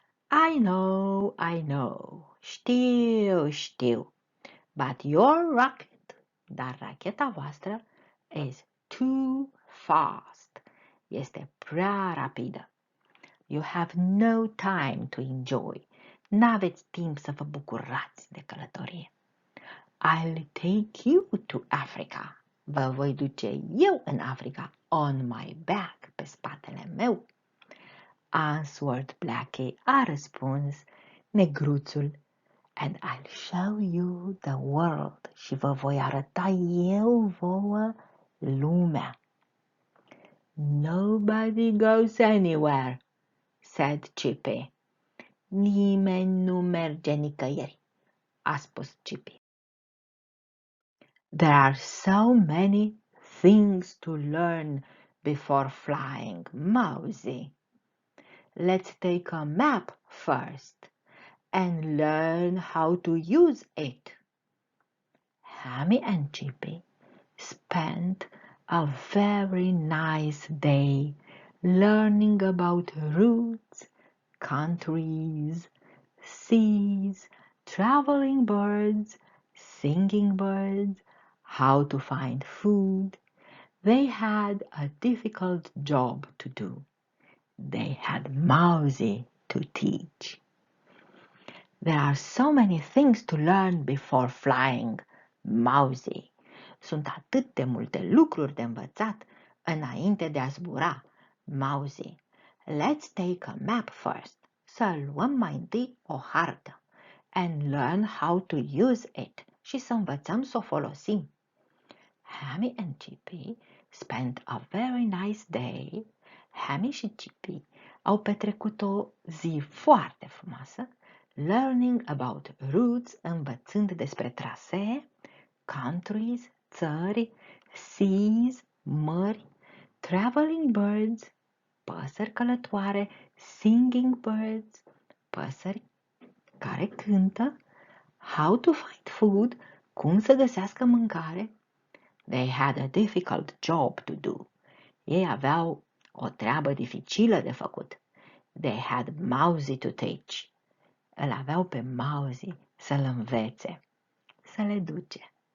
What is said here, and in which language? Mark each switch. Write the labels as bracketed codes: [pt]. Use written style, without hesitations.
[en] I know, [ro] știu, [en] but your rocket, [ro] dar racheta voastră, [en] is too fast. [ro] Este prea rapidă. [en] You have no time to enjoy. [ro] N-aveți timp să vă bucurați de călătorie. [en] I'll take you to Africa. [ro] Vă voi duce eu în Africa, [en] on my back, [ro] pe spatele meu. [en] Answered Blackie, [ro] a răspuns negruțul, [en] and I'll show you the world. [ro] Și vă voi arăta eu vouă lumea. [en] Nobody goes anywhere, said Chippy. [ro] Nimeni nu merge nicăieri, a spus Chippy. [en] There are so many things to learn before flying, Mosey. Let's take a map first and learn how to use it. Hammy and Chippy spent a very nice day learning about routes, countries, seas, traveling birds, singing birds, how to find food. They had a difficult job to do. They had Mousie to teach. There are so many things to learn before flying, Mousie. [ro] Sunt atât de multe lucruri de învățat înainte de a zbura, Mousie. [en] Let's take a map first. [ro] Să luăm mai întâi o hartă. [en] And learn how to use it. [ro] Și să învățăm să o folosim. [en] Hammy and Chippy spent a very nice day. [ro] Hammy și Chippy au petrecut o zi foarte frumoasă, [en] learning about routes, [ro] învățând despre trasee, [en] countries, [ro] țări, [en] seas, [ro] mări, [en] traveling birds, [ro] păsări călătoare, [en] singing birds, [ro] păsări care cântă, [en] how to find food, [ro] cum să găsească mâncare. [en] They had a difficult job to do. [ro] Ei aveau o treabă dificilă de făcut. [en] They had Mousie to teach. [ro] Îl aveau pe Mousie să-l învețe, să le duce.